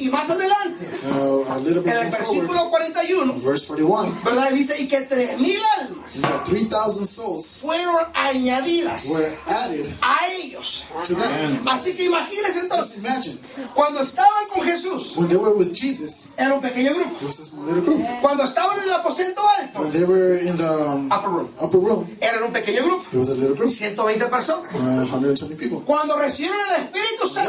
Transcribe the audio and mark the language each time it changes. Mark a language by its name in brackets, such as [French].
[Spanish] Y más adelante. [English] A little bit [Spanish] en el versículo 41. [English] Verse 41. [Spanish] ¿Verdad? Dice, y que 3,000 almas. [English] And that 3,000 souls. [Spanish] Fueron añadidas. [English] Were added. [Spanish] A ellos. [English] To them. [Spanish] Así que imagínense entonces. [English] Just imagine. [Spanish] Cuando estaban con Jesús. [English] When they were with Jesus. [Spanish] Era un pequeño grupo. [English] It was a small little group. [Spanish] Cuando estaban en el aposento alto, [English] when they were in the upper room, [Spanish] era un pequeño grupo. [English] It was a little group. [Spanish] 120 personas. [English] 120 people. [Spanish] Cuando recibieron el Espíritu Santo,